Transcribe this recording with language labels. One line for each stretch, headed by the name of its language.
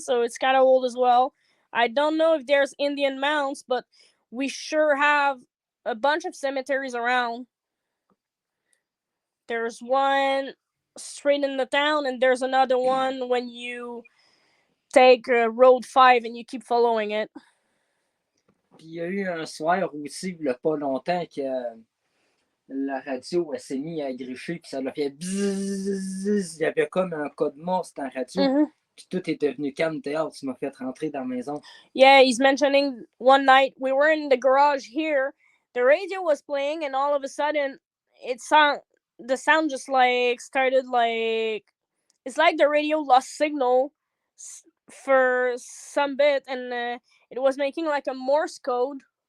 English: So it's kind of old as well. I don't know if there's Indian mounds, but we sure have a bunch of cemeteries around. There's one straight in the town, and there's another one when you take Road 5 and you keep following it.
French: Puis il y a eu un soir aussi, il n'y a pas longtemps, que la radio elle s'est mise à gricher, puis ça l'a fait bzzz. Il y avait comme un code monstre en radio. Mm-hmm. Puis tout est devenu calme dehors. Tu m'as fait rentrer dans la maison.
English: Yeah, he's mentioning one night we were in the garage here. The radio was playing, and all of a sudden, the sound just like started like, it's like the radio lost signal for some bit, and it was making like a Morse code.